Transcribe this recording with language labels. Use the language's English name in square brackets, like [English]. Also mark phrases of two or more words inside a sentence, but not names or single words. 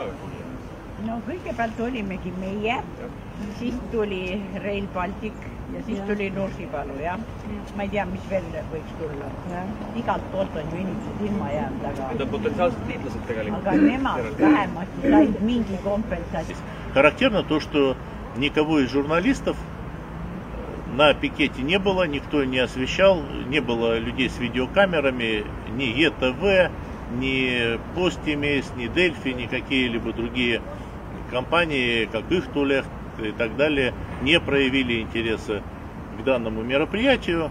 [Estonian] No kõigepealt olimegi meie, siis tuli Rail Baltic ja siis tuli Nursipalu, jah. Ma ei tea, mis veel võiks tulla. Igalt poolt on ju inimesed ilma jäänud, aga... Need on potentsiaalsed liitlased tegelikult. Aga nemad vähemalt said mingi kompensatsioon. [Russian] Характерно то, что никого из журналистов на пикете не было, никто не освещал, не было людей с видеокамерами, ни ЕТВ, ни Постимейс, ни Дельфи, ни какие-либо другие компании, как Ихтулех и так далее, не проявили интереса к данному мероприятию.